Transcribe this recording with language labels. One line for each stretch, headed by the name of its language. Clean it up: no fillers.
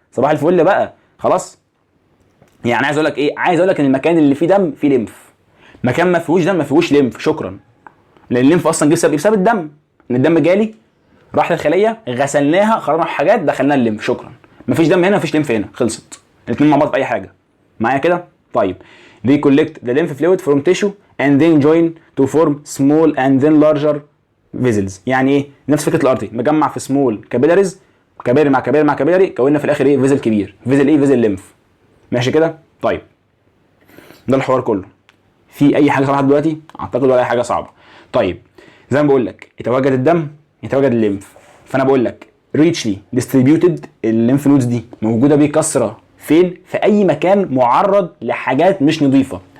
Arabic: صباح الفل بقى. خلاص يعني عايز اقول لك ايه؟ عايز اقول لك ان المكان اللي فيه دم فيه ليمف، مكان ما فيهوش دم ما فيهوش ليمف. شكرا. لان الليمف اصلا جه بسبب ايه؟ بسبب الدم. ان الدم جالي راحت الخليه غسلناها خرجنا حاجات دخلناها الليمف. شكرا. مفيش دم هنا مفيش ليمف هنا، خلصت. الاثنين مع بعض في اي حاجه. معايا كده؟ طيب
English: they collect the lymph fluid from tissue and then join to form small and then larger vessels.
Arabic: يعني ايه؟ نفس فكره الارتري، مجمع في سمول كابيلاريز، كباري مع كباري مع كباري، كوننا في الاخر ايه؟ فيزل كبير. فيزل ايه؟ فيزل ليمف. ماشي كده؟ طيب ده الحوار كله. في اي حاجه صراحه دلوقتي؟ اعتقد ولا اي حاجه صعبه. طيب زي ما بقول لك يتواجد الدم يتواجد الليمف، فانا بقول لك ريتشلي ديستريبيوتد الليمف نودز دي موجوده بكثره فين؟ في اي مكان معرض لحاجات مش نظيفه.